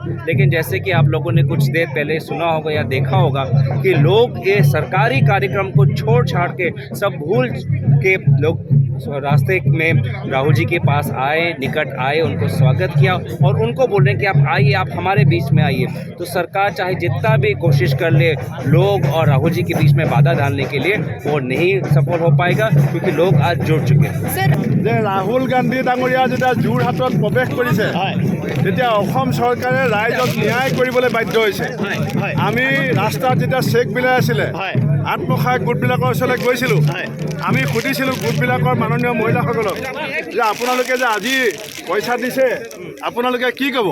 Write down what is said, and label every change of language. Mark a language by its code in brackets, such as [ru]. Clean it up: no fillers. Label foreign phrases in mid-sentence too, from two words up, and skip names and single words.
[hi] लेकिन जैसे कि आप लोगों ने कुछ देर पहले सुना होगा या देखा होगा कि लोग ये सरकारी कार्यक्रम को छोड़ छाड़ के सब भूल के लोग रास्ते में राहुल जी के पास आए, निकट आए, उनको स्वागत किया और उनको बोल रहे हैं कि आप आइए, आप हमारे बीच में आइए। तो सरकार चाहे जितना भी कोशिश कर ले लोग और राहुल जी के बीच में बाधा डालने के लिए वो नहीं सफल हो पाएगा, क्योंकि लोग आज जुड़ चुके हैं। [as] যে ৰাহুল গান্ধী ডাঙৰীয়া যেতিয়া যোৰহাটত প্ৰৱেশ কৰিছে তেতিয়া অসম চৰকাৰে ৰাইজক ন্যায় কৰিবলৈ বাধ্য হৈছে। আমি ৰাস্তাত যেতিয়া চেক বিলাই আছিলে আত্মসহায়ক গোটবিলাকৰ ওচৰলৈ গৈছিলোঁ, আমি সুধিছিলোঁ গোটবিলাকৰ মাননীয় মহিলাসকলক যে আপোনালোকে যে আজি পইচা দিছে আপোনালোকে কি ক'ব?